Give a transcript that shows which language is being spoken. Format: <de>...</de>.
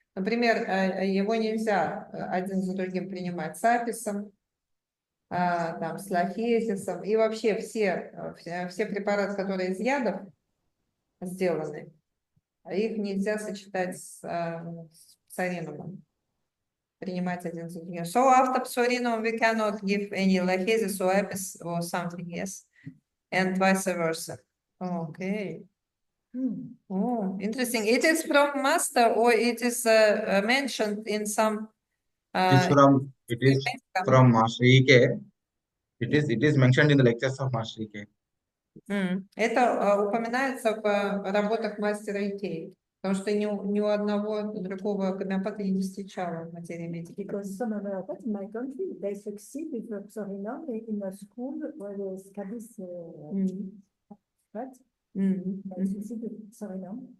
<ru>Например, его нельзя один за другим принимать с аписом, там, с лахезисом, и вообще все препараты, которые из ядов сделаны, их нельзя сочетать с псоринумом, принимать один за другим.</ru> <en>So after psorinum we cannot give any lachesis or apis or something, yes, and vice versa. Okay. Oh, interesting. It is from master or it is mentioned in some. It is from Master E.K. It is mentioned in the lectures of Master E.K.</en> <ru>Это упоминается в работах мастера Икеи, потому что ни у одного другого гомеопата я не встречала в материи медики.</ru> <en>Because some homeopaths in my country, they succeed with the psorinum in a school where the scabies, right? They succeed with psorinum.</en>